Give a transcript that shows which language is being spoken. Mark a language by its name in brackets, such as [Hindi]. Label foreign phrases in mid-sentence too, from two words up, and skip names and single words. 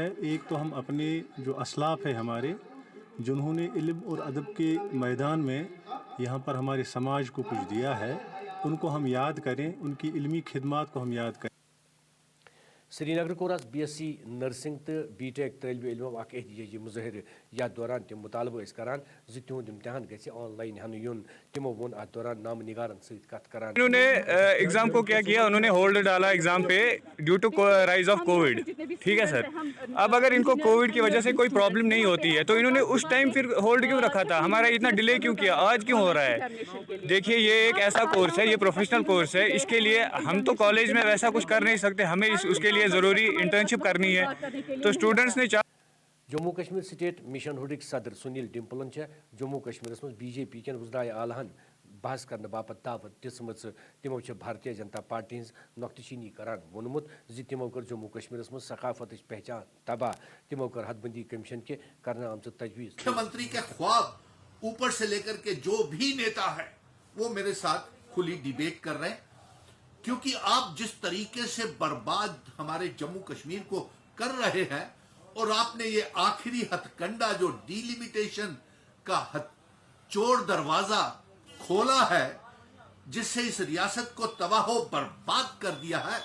[Hindi] एक तो हम अपने जो असलाफ़ है हमारे, जिन्होंने इल्म और अदब के मैदान में यहाँ पर हमारे समाज को कुछ दिया है, उनको हम याद करें, उनकी इल्मी खिदमात को हम याद करें। [Kashmiri] श्रीनगर कोर [English] BSc nursing [Kashmiri] तो B.Tech तलब इलम एहतजाजी मुजहर यथ दौरान तम मुतालबा करान तुंद इम्तहान गि ऑनलाइन हन यून तमो वोन अत दौरान नाम निगारन सत कत करान। [Hindi] उन्होंने एग्जाम को क्या किया, उन्होंने होल्ड डाला एग्जाम पे [English] due to rise of Covid. [Hindi] ठीक है सर, अब अगर इनको कोविड की वजह से कोई प्रॉब्लम नहीं होती है तो इन्होंने उस टाइम फिर होल्ड क्यों रखा था, हमारा इतना डिले क्यों किया, आज क्यों हो रहा है। देखिए ये एक ऐसा कोर्स है, ये [English] professional course [Hindi] है, इसके लिए हम तो कॉलेज में वैसा कुछ कर नहीं सकते, हमें उसके लिए ज़रूरी इंटर्नशिप करनी है। तो स्टूडेंट्स ने [Kashmiri] जम्मू कश्मीर स्टेट मिशन हुडिक सदर सुनील डिम्पलन जम्मू कश्मीर मज BJP कन वज़राए आलाहन बहस करने बापत दावत दिसम तमो भारतीय जनता पार्टी हज नुक्तचीनी करान वोनमुत तमो कर जम्मू कश्मीर मज सकाफत पहचान तबाह, तमो कर हदबंदी कमीशन के करना आमज तजवीज़। [Hindi] मुख्यमंत्री के ख्वाब ऊपर से लेकर के जो भी नेता है वो मेरे साथ खुली डिबेट कर रहे हैं, क्योंकि आप जिस तरीके से बर्बाद हमारे जम्मू कश्मीर को कर रहे हैं और आपने ये आखिरी हथकंडा जो डिलिमिटेशन का चोर दरवाजा खोला है, जिससे इस रियासत को तबाह बर्बाद कर दिया है।